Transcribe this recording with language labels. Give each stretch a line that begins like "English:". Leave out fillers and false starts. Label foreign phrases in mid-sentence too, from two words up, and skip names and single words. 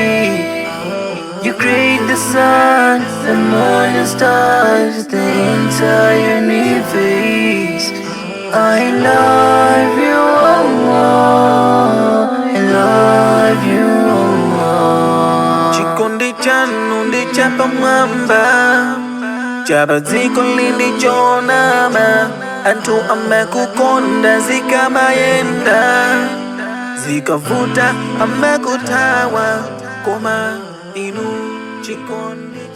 English: You create the sun, the moon and stars, the entire universe. I love you, Allah. I love you, Allah.
Nyanja: Chikondi chanu ndi chapamwamba, chabadziko lindichonama. Anthu amekukonda zikamayenda, zikavuta amekutawa koma inu chikondi.